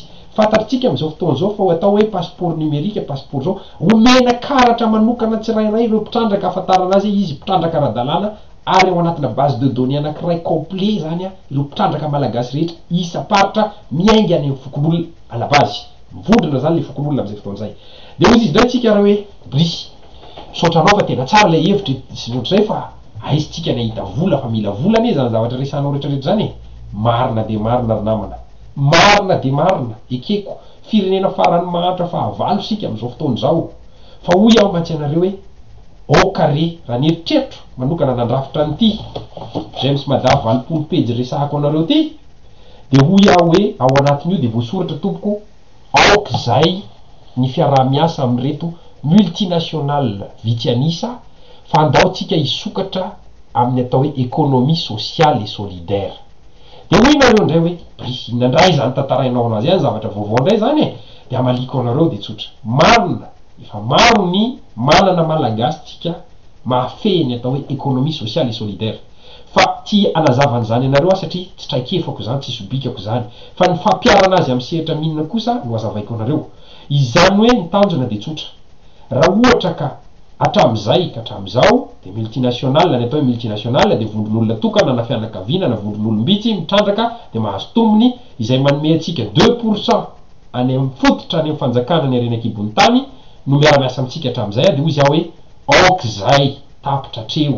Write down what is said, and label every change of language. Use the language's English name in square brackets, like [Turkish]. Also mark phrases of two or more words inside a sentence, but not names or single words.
[Malagasy] Fantatritsika am'izao fotoan'izao fa ho atao hoe [French] passeport numérique, [Malagasy] passeport zao omena karatra manokana tsirairay ireo mpitrandraka ahafantarana azy izy mpitrandraka ara-dalàna ary ao anatina [French] base de données [Malagasy] anankiray complet zany ireo mpitrandraka malagasy rehetra isa paritra miainga any amin'ny fokon'olona [French] à la base. [Malagasy] Mivondrona zany le fokon'olona am'izay fotoan'izay. De hoy izy ndray tsika raha hoe brisy sotranao fa tena tsara le hevitra sy ohatr'izay fa aizitsika ny ahita vola fa mila vola ane zany zavatra resanao rehetrarehetra zany marina de marina ry namana, marina de marina ekeko firenena farany mahantra fa havalo sika am'izao fotoan'izao. Fa hoy aho mantsy anareo hoe [French] au carré [Malagasy] raha ny eritreritro manokana nandrafitra an'ity James Madar 20 pejy resahako anareo ty de hoy aho hoe ao anatin'io de voasoratra tompoko aok'izay ny fiaraha-miasa amin'reto multinational vitianisa fa andaotsika hisokatra amin'ny atao hoe [French] économie sociale et solidaire. [Malagasy] De hoy nareo ndray hoe brisy inandray zany tantarainao anazy any zavatra vaovao ndray zany de amaliko anareo de tsotra marina efa maro ny manana malagasy tsika mahafehiny atao hoe [French] économie sociale et solidaire. [Malagasy] Fa ty anazavan'izany anareo satria tsy traikefako zany, tsy sobikako zany, fa ny fampiarana azy amin'ny sehatra mihinana kosa no azavaiko anareo. Izany hoe ny tanjona de tsotra. Raha ohatra ka hatram'izay ka hatram'izao de multinational ny atao hoe multinational de vondron'olona tokana na fianakaviana na vondron'olombitsy mitrandraka de mahazo tombony izay manome antsika 2% any amin'ny fototra any amin'ny fanjakana ny arenan-kibon'ny tany no miara-miasa amintsika hatram'izay de hoy izy aho hoe aok'izay tapitra treo.